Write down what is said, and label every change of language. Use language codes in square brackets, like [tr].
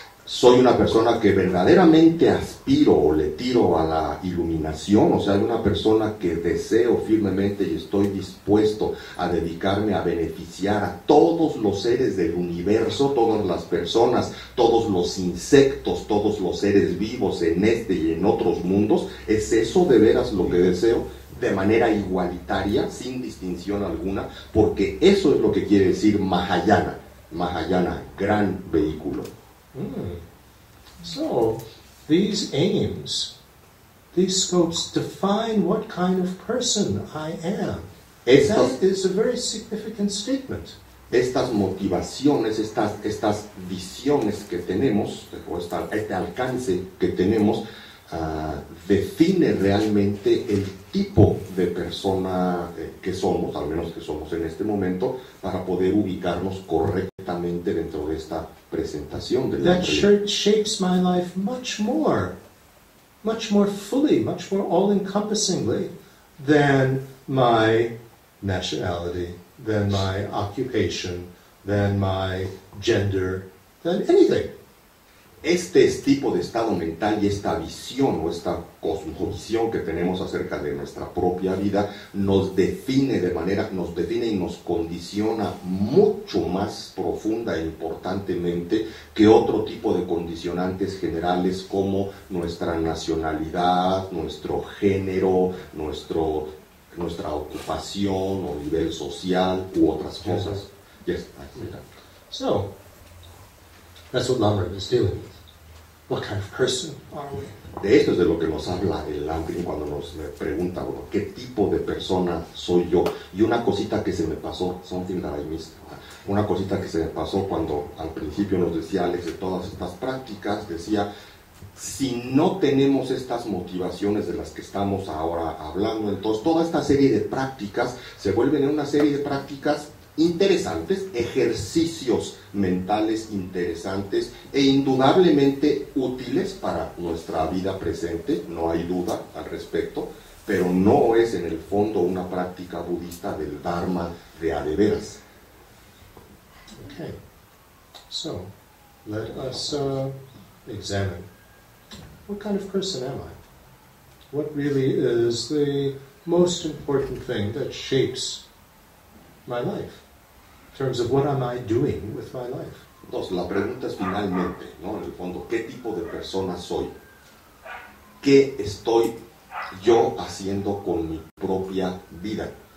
[es] Soy una persona que verdaderamente aspiro o le tiro a la iluminación, o sea, una persona que deseo firmemente y estoy dispuesto a dedicarme a beneficiar a todos los seres del universo, todas las personas, todos los insectos, todos los seres vivos en este y en otros mundos. ¿Es eso de veras lo que deseo? De manera igualitaria, sin distinción alguna, porque eso es lo que quiere decir Mahayana. Mahayana, gran vehículo. [en] So, these aims, these scopes define what kind of person I am. That is a very significant statement. [es] Estas motivaciones, estas visiones que tenemos, o este alcance que tenemos, define realmente el tipo de persona que somos, al menos que somos en este momento, para poder ubicarnos correctamente dentro de esta presentación de [en] That shapes my life much more fully, much more all-encompassingly than my nationality, than my occupation, than my gender, than anything. [es] Este tipo de estado mental y esta visión o esta cosmovisión que tenemos acerca de nuestra propia vida nos define y nos condiciona mucho más profunda e importantemente que otro tipo de condicionantes generales como nuestra nacionalidad, nuestro género, nuestra ocupación o nivel social u otras cosas. [en] Yes. So, that's what Lam-rim is dealing with. What kind of person are we? [es] De esto es de lo que nos habla el Lam-rim cuando nos pregunta, bueno, ¿qué tipo de persona soy yo? Y una cosita que se me pasó, [en] something that I missed, [es] una cosita que se me pasó cuando al principio nos decía Alex de todas estas prácticas, decía, si no tenemos estas motivaciones de las que estamos ahora hablando, entonces toda esta serie de prácticas se vuelven en una serie de prácticas interesantes, ejercicios mentales interesantes e indudablemente útiles para nuestra vida presente, no hay duda al respecto, pero no es en el fondo una práctica budista del Dharma de a de veras. [en] Okay, so let us examine what kind of person am I? What really is the most important thing that shapes my life? In terms of what am I doing with my life? [es] Entonces, la pregunta es finalmente, ¿no? En el fondo, ¿qué tipo de persona soy? ¿Qué estoy yo haciendo con mi propia vida?